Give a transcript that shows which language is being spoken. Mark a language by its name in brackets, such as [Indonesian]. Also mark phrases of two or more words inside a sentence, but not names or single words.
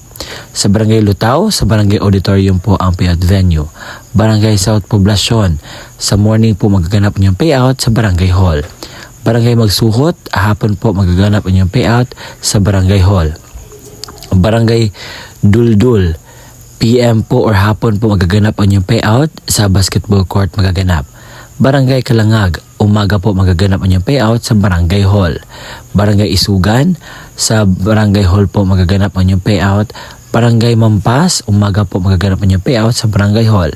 [Filipino] Sa Barangay Lutaw, sa Barangay Auditorium po ang payout venue. Barangay South Poblacion, sa morning po magaganap ang inyong payout sa Barangay Hall. Barangay Magsuhot, hapon po magaganap ang inyong payout sa Barangay Hall. Barangay Duldul, PM po or hapon po magaganap ang inyong payout sa [English] basketball court [Filipino] magaganap. Barangay Kalangag, umaga po magaganap ang inyong payout sa Barangay Hall. Barangay Isugan, sa Barangay Hall po magaganap ang inyong payout. Barangay Mampas, umaga po magaganap ang inyong payout sa Barangay Hall.